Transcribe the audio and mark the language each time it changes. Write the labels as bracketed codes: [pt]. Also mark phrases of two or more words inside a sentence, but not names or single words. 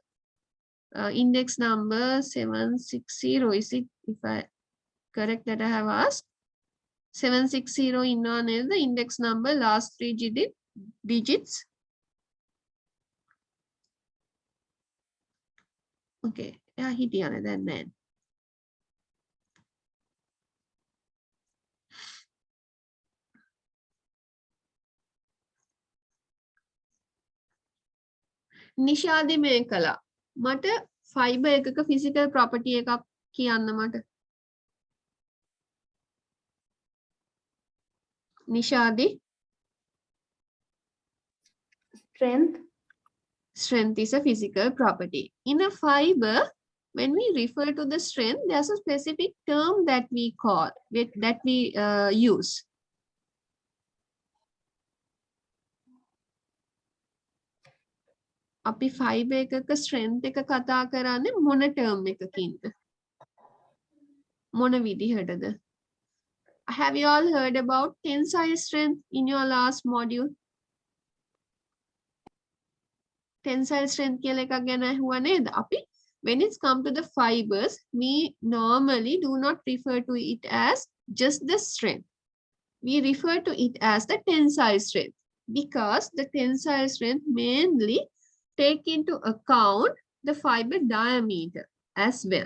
[en] Index number 760, is it, if I correct that I have asked? 760 in on is the index number, last 3 digits. Okay, yeah, hit on then. [si] නිෂාදි මේ කළා. මට fiber එකක [en] physical property [si] එකක් කියන්න මට. නිෂාදි? [en] Strength. Strength is a physical property. In a fiber, when we refer to the strength, there's a specific term that we call, that we use. [si] අපි fiber එකක strength එක කතා කරන්නේ මොන term එකකින්ද? මොන විදිහටද? [en] Have you all heard about tensile strength in your last module? Tensile strength [si] කියලා එකක් ගැන ඇහුවා නේද? [en] අපි when it's come to the fibers, we normally do not refer to it as just the strength. We refer to it as the tensile strength, because the tensile strength mainly take into account the fiber diameter as well.